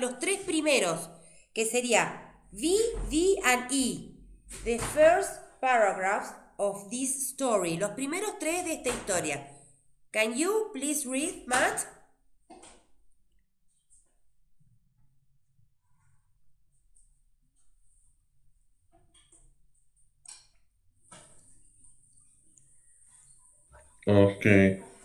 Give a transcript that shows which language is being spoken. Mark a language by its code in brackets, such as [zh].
[es] Los 3 primeros, que sería V, D, and E. [en] The first paragraphs of this story. [es] Los primeros 3 de esta historia. [en] Can you please read, Matt? Okay.